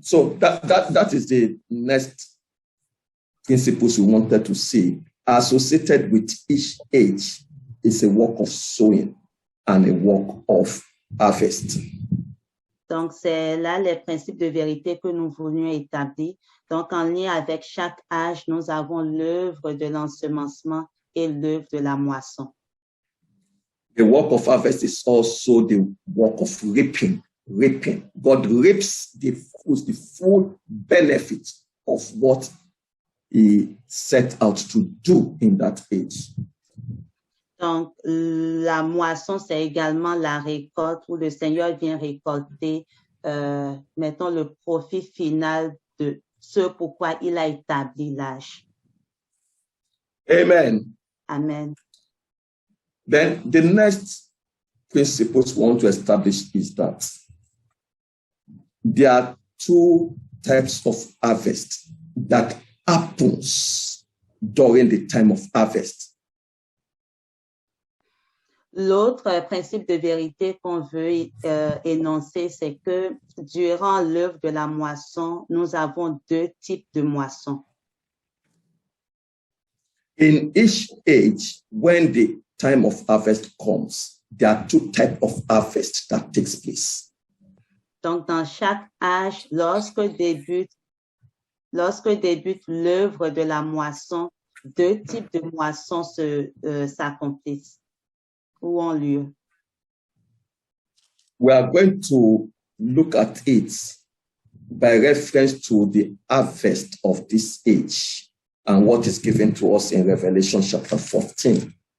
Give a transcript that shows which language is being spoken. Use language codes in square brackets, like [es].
[en] So that is the next principles we wanted to see. Associated with each age is a work of sowing and a work of harvest. [fr] Donc, c'est là les principes de vérité que nous voulions établir. Donc, en lien avec chaque âge, nous avons l'œuvre de l'ensemencement et l'œuvre de la moisson. [en] The work of harvest is also the work of reaping. God reaps the full benefit of what he set out to do in that age. [fr] Donc, la moisson, c'est également la récolte où le Seigneur vient récolter mettons, le profit final de ce pourquoi il a établi l'âge. Amen. Amen. [en] Then the next principles we want to establish is that there are two types of harvest that happens during the time of harvest. [fr] L'autre principe de vérité qu'on veut énoncer, c'est que durant l'œuvre de la moisson, nous avons deux types de moissons. [en] In each age, when the time of harvest comes, there are two types of harvest that takes place. [fr] Donc, dans chaque âge, lorsque débute l'œuvre de la moisson, deux types de moissons s'accomplissent ou ont lieu. [en] We are going to look at it by reference to the harvest of this age and what is given to us in Revelation chapter 14.